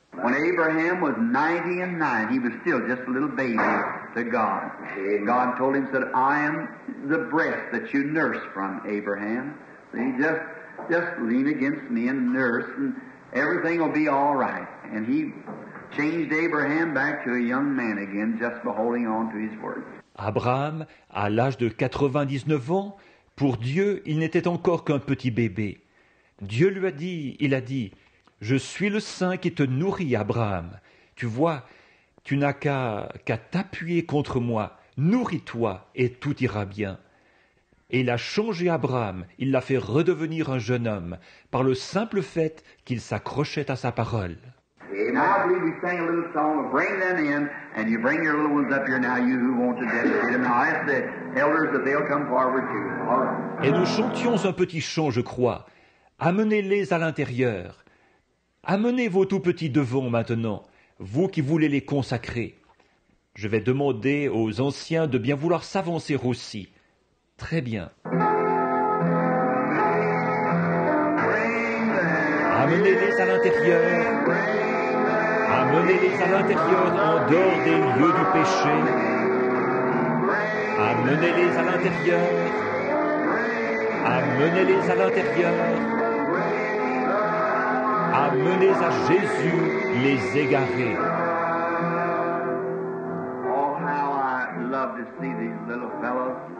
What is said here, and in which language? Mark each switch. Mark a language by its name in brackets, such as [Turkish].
[English] When Abraham was 90, he was still just a little baby to God. God told him, said, "I am the breast that you nurse from, Abraham. See, just lean against me and nurse, and everything will be all right." And he changed Abraham back to a young man again, just by holding on to his word. [French] Abraham, à l'âge de 99 ans, pour Dieu, il n'était encore qu'un petit bébé. Dieu lui a dit, il a dit, « Je suis le Saint qui te nourrit, Abraham. Tu vois, tu n'as qu'à t'appuyer contre moi. Nourris-toi et tout ira bien. » Et il a changé Abraham, il l'a fait redevenir un jeune homme, par le simple fait qu'il s'accrochait à sa parole. [English] Now I believe we sang a little song, bring them in, and you bring your little ones up here now, you who want to dedicate them. Now ask the elders that they'll come forward too. All right. [French] Et nous chantions un petit chant, je crois. Amenez-les à l'intérieur. Amenez vos tout petits devant maintenant, vous qui voulez les consacrer. Je vais demander aux anciens de bien vouloir s'avancer aussi. Très bien. Amenez-les à l'intérieur. Amenez-les à l'intérieur en dehors des lieux du péché. Amenez-les à l'intérieur. Amenez-les à l'intérieur. Amenez à Jésus les égarés. [English] Oh, how I love to see these little fellows.